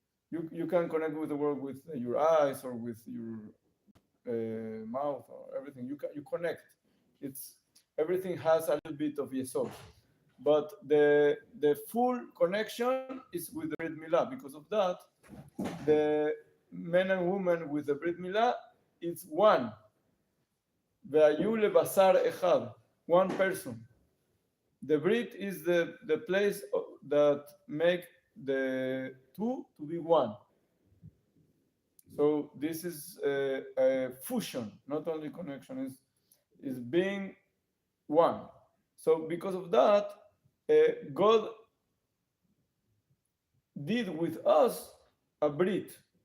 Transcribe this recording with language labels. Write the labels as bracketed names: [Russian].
[English] You can connect with the world with your eyes or with your mouth or everything. You connect. It's everything has a little bit of Yesod. But the full connection is with the Brit Milah. Because of that, the men and women with the Brit Milah, it's one. [Hebrew] והיו לבשר אחד, [English] one person. The Brit is the place that make the two to be one. So this is a fusion, not only connection, is being one. So because of that, God did with us a Brit.